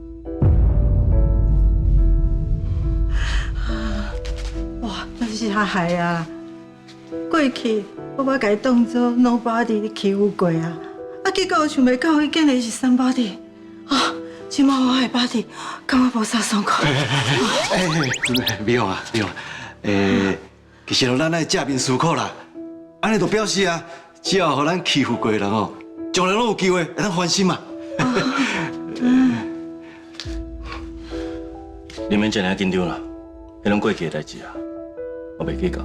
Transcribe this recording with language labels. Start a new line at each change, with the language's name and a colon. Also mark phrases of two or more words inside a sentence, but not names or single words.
Min Nan Chinese: 哇，那是他害啊！过去我把伊当作 nobody 咧欺负过啊，结果想袂到伊竟然是 somebody 啊！即马我的 body 感觉无啥爽快。美容啊，美容，其实咱爱正面思考啦，安尼就表示啊，只要互咱欺负过的人哦，将来拢有机会会当翻身嘛。你免这样紧张啦，迄拢过去的代志啊，我袂计较。